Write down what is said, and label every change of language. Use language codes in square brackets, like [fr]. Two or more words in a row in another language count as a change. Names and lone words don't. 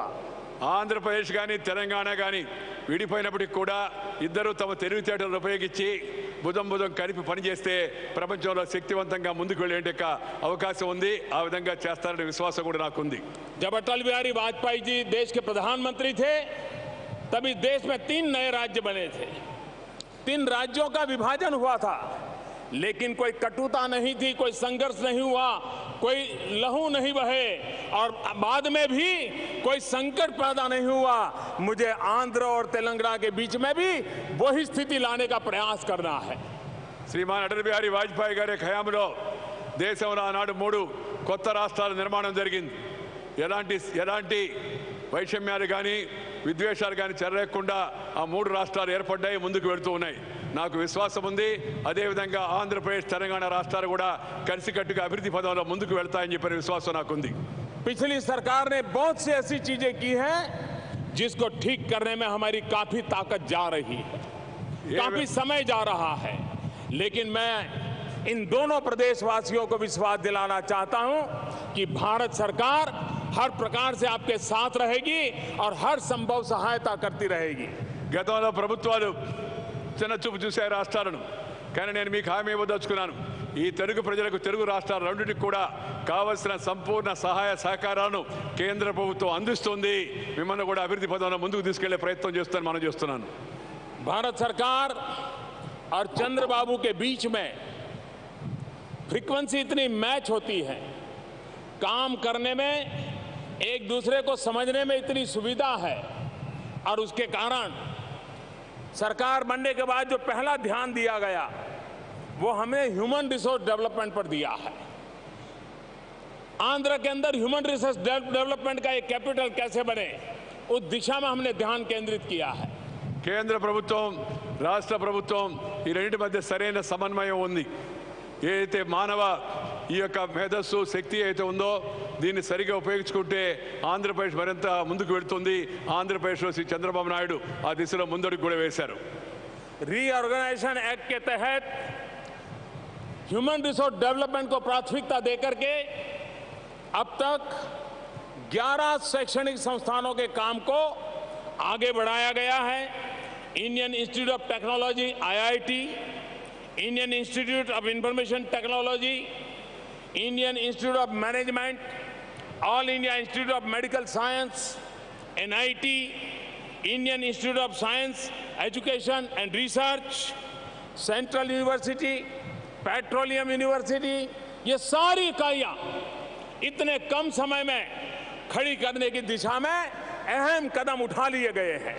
[te] ఆంధ్రప్రదేశ్ కానీ తెలంగాణ కానీ విడిపోయినప్పటికీ కూడా ఇద్దరు తమ తెలివితేటలను ఉపయోగించి భుజం కలిపి పనిచేస్తే ప్రపంచంలో శక్తివంతంగా ముందుకు వెళ్ళే అవకాశం ఉంది. ఆ విధంగా చేస్తారనే విశ్వాసం కూడా నాకుంది. [hi] जब अटल बिहारी वाजपेयी जी देश के प्रधानमंत्री थे, तभी देश में 3 नए राज्य बने थे. 3 राज्यों का विभाजन हुआ था, लेकिन कोई कटुता नहीं थी, कोई संघर्ष नहीं हुआ, कोई लहू नहीं बहे और बाद में भी कोई संकट पैदा नहीं हुआ. मुझे आंध्र और तेलंगाना के बीच में भी वही स्थिति लाने का प्रयास करना है. [te] శ్రీమాన్ అటల్ బిహారీ వాజ్పేయి గారి హయాంలో దేశంలో ఆనాడు 3 కొత్త రాష్ట్రాల నిర్మాణం జరిగింది. ఎలాంటి వైషమ్యాలు కానీ విద్వేషాలు కానీ చెరలేకుండా ఆ 3 రాష్ట్రాలు ఏర్పడ్డాయి, ముందుకు వెళుతూ ఉన్నాయి. నాకు విశ్వాసం ఉంది. అదేవిధంగా ఆంధ్రప్రదేశ్ తెలంగాణ రాష్ట్రాలు కూడా కలిసికట్టుగా అభివృద్ధి పదంలో ముందుకు వెళ్తాయని చెప్పిన విశ్వాసం నాకుంది. [hi] पिछली सरकार ने बहुत सी ऐसी चीजें की हैं जिसको ठीक करने में हमारी काफी ताकत जा रही है, काफी समय जा रहा है, लेकिन मैं इन दोनों प्रदेशवासियों को विश्वास दिलाना चाहता हूं कि भारत सरकार हर प्रकार से आपके साथ रहेगी और हर संभव सहायता करती रहेगी. [te] గతంలో ప్రభుత్వాలు చిన్న చూపు చూసే రాష్ట్రాలను, కానీ నేను మీకు హామీ ఇవ్వదలుచుకున్నాను. ఈ తెలుగు ప్రజలకు, తెలుగు రాష్ట్రాల రెండింటికి కూడా కావలసిన సంపూర్ణ సహాయ సహకారాలను కేంద్ర ప్రభుత్వం అందిస్తుంది. మిమ్మల్ని కూడా అభివృద్ధి పదంలో ముందుకు తీసుకెళ్లే ప్రయత్నం చేస్తాను మనం చేస్తున్నాను. [hi] भारत सरकार और चंद्रबाबू के बीच में फ्रीक्वेंसी इतनी मैच होती है, काम करने में एक दूसरे को समझने में इतनी सुविधा है, और उसके कारण सरकार बनने के बाद जो पहला ध्यान दिया गया वो हमें [en] human resource development [hi] पर दिया है. आंध्र के अंदर [en] human resource development [hi] का एक कैपिटल कैसे बने, उस दिशा में हमने ध्यान केंद्रित किया है. [te] కేంద్ర ప్రభుత్వం, రాష్ట్ర ప్రభుత్వం ఈ రెండింటి మధ్య సరైన సమన్వయం ఉంది. ఏదైతే మానవ ఈ యొక్క మేధస్సు, శక్తి అయితే ఉందో దీన్ని సరిగా ఉపయోగించుకుంటే ఆంధ్రప్రదేశ్ మరింత ముందుకు వెళుతుంది. ఆంధ్రప్రదేశ్లో శ్రీ చంద్రబాబు నాయుడు ఆ దిశలో ముందడుగు కూడా వేశారు. [hi] रीऑर्गेनाइजेशन एक्ट के तहत [en] human resource development [hi] को प्राथमिकता देकर के अब तक 11 शैक्षणिक संस्थानों के काम को आगे बढ़ाया गया है. इंडियन इंस्टीट्यूट ऑफ टेक्नोलॉजी IIT, इंडियन इंस्टीट्यूट ऑफ इंफॉर्मेशन टेक्नोलॉजी, इंडियन इंस्टीट्यूट ऑफ मैनेजमेंट, ऑल इंडिया इंस्टीट्यूट ऑफ मेडिकल साइंस NIT, इंडियन इंस्टीट्यूट ऑफ साइंस एजुकेशन एंड रिसर्च, सेंट्रल यूनिवर्सिटी, पेट्रोलियम यूनिवर्सिटी, ये सारी इकाइयां इतने कम समय में खड़ी करने की दिशा में अहम कदम उठा लिए गए हैं.